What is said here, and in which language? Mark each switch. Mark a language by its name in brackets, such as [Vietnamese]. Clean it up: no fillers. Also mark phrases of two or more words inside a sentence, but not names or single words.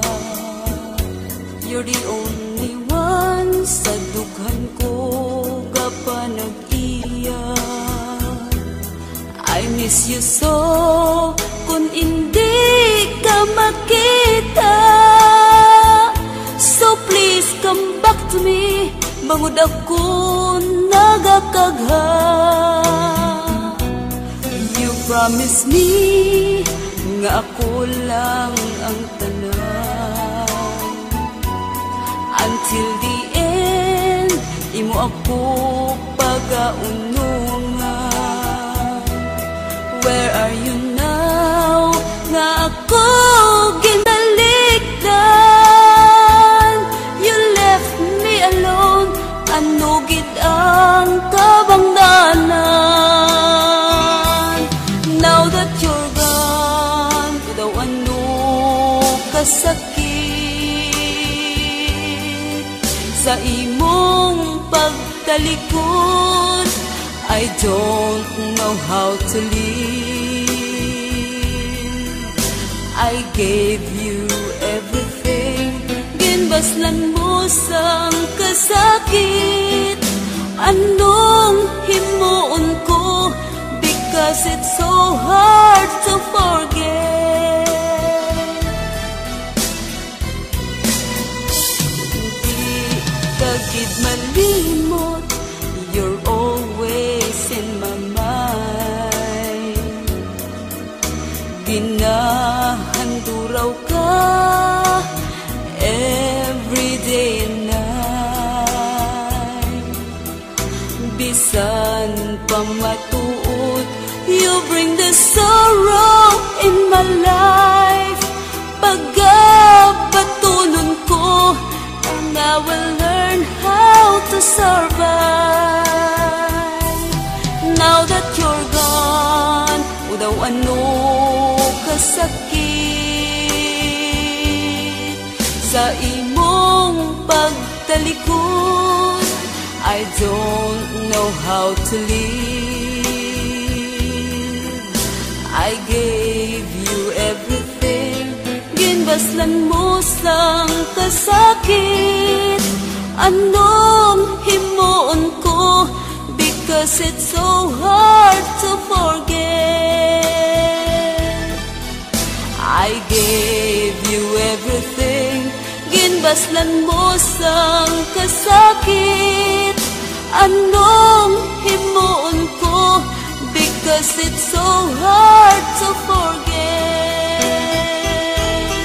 [English] You're the only one [Hiligaynon] sa dughan ko kapanag-iyan. [English] I miss you so [Hiligaynon] kung hindi ka makita. [English] So please come back to me, [Hiligaynon] bangod ako nagakagha. [English] Promise me [Hiligaynon] nga ako lang ang tanan. [English] Until the end, [Hiligaynon] imo ako pagaunungan. [English] Where are you now? [Hiligaynon] Nga ako ginaligdan. [English] You left me alone, [Hiligaynon] ano gid ang kabangdanan. [English] Now that you're gone, [Hiligaynon] daw ano kasakit sa imong pagtalikod. [English] I don't know how to live. I gave you everything, [Hiligaynon] ginbaslan mo sang kasakit. Anong himuon ko? [English] Because it's so hard to forget. [Hiligaynon] Di ka gid malimot, [English] you're always in my mind. [Hiligaynon] Ginahanduraw ka [English] every day and night. [Hiligaynon] Bisan pa matuod, [English] you bring the sorrow in my life. [Hiligaynon] Pagabatunon ko, [English] and I will learn how to survive. [Hiligaynon] ikaw ano kasakit sa imong pagtalikod. [English] I don't know how to live. I gave you everything, [Hiligaynon] ginbaslan mo sang kasakit. Anong himuon ko, [English] because it's so hard to forget. I gave you everything, [Hiligaynon] ginbaslan mo sang kasakit. Anong himuon ko, [English] because it's so hard to forget.